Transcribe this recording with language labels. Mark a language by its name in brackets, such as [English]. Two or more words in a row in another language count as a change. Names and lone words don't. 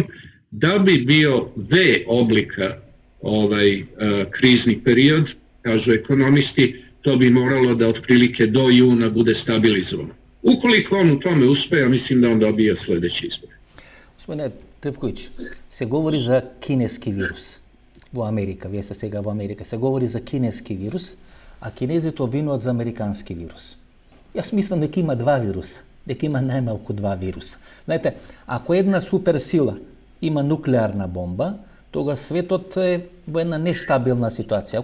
[Serbian] Da bi bio V oblika krizni period, kažu ekonomisti, to bi moralo da otprilike do juna bude stabilizovano. Ukoliko on u tome uspe, ja mislim da on dobija sledeći izbor. [Macedonian] Gospodine Trivković, се говори за кинески вирус во Америка, вие сте сега во Америка, се говори за кинески вирус, а кинезите обвинуваат за американски вирус. Јас мислам дека има два вируса, дека има најмалку два вируса. Знаете, ако една суперсила има нуклеарна бомба, тога светот е во една нестабилна ситуација.